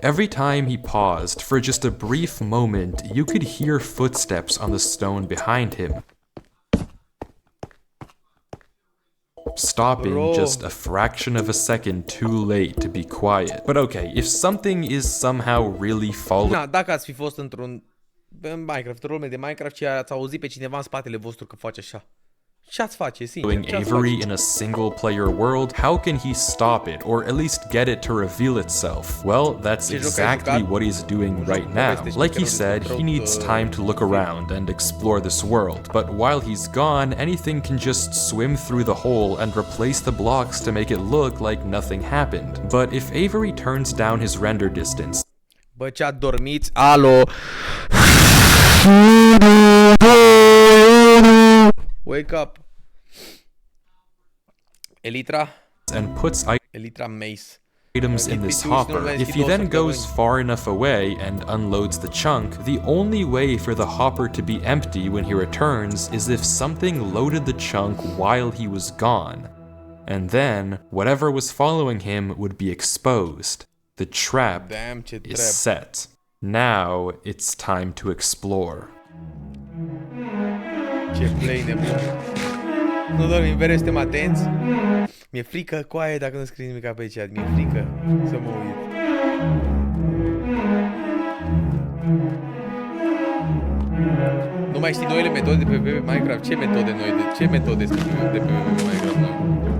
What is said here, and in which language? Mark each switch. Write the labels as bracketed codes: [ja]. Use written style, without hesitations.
[en] Every time he paused, for just a brief moment, you could hear footsteps on the stone behind him, stopping just a fraction of a second too late to be quiet. But okay, if something is somehow really following... [ro] Na, dacă ați fi fost într-un Minecraft, rol de Minecraft și ați auzit pe cineva în spatele vostru că face așa. Ce-ați face, sincer? [en] Avery in a single-player world, how can he stop it, or at least get it to reveal itself? Well, that's exactly what he's doing right now. Like he said, he needs time to look around and explore this world, but while he's gone, anything can just swim through the hole and replace the blocks to make it look like nothing happened. But if Avery turns down his render distance... [ro] Bă, ce adormiți? Alo! [en] Wake up. Elytra. And puts Elytra Mace. items in this hopper. If he then goes far enough away and unloads the chunk, the only way for the hopper to be empty when he returns is if something loaded the chunk while he was gone. And then, whatever was following him would be exposed. The trap is set. Now it's time to explore. [ro] Ce play nebun. Nu dormim, mereu suntem atenți. Mi-e frică, coaie, dacă nu scrie nimic pe chat. Mi-e frică să mă uit. Nu mai știi noile metode de pe Minecraft? Ce metode noi? Ce metode sunt de pe Minecraft noi?